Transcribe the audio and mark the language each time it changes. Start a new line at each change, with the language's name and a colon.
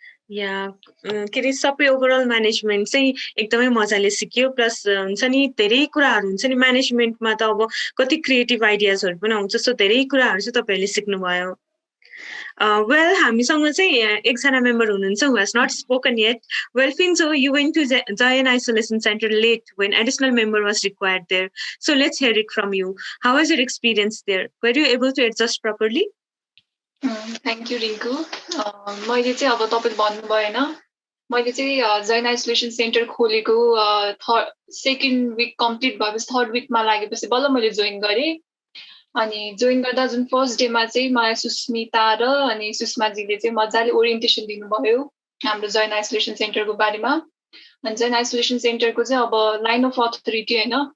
Nepali: या के अरे सबै ओभरअल म्यानेजमेन्ट चाहिँ एकदमै मजाले सिक्यो प्लस हुन्छ नि धेरै कुराहरू हुन्छ नि म्यानेजमेन्टमा त अब कति क्रिएटिभ आइडियाजहरू पनि आउँछ सो धेरै कुराहरू चाहिँ तपाईँहरूले सिक्नुभयो वेल हामीसँग चाहिँ एकजना मेम्बर हुनुहुन्छ
English: who has not spoken yet. Well, Finzo, you went to Zion Isolation Center late when additional member was required there. So let's hear it from you. How was your experience there? Were you able to adjust properly? Thank you, Rinku.
Nepali: मैले चाहिँ अब तपाईले भन्नुभयो हैन मैले चाहिँ Zion Isolation Center खोलेको second week complete भएपछि थर्ड विकमा लागेपछि बल्ल मैले जोइन गरेँ अनि जोइन गर्दा जुन फर्स्ट डेमा चाहिँ मलाई सुस्मिता र अनि सुषमाजीले चाहिँ मजाले ओरिएन्टेसन दिनुभयो हाम्रो जोइन आइसोलेसन सेन्टरको बारेमा अनि जोइन आइसोलेसन सेन्टरको चाहिँ अब लाइन अफ अथोरिटी हैन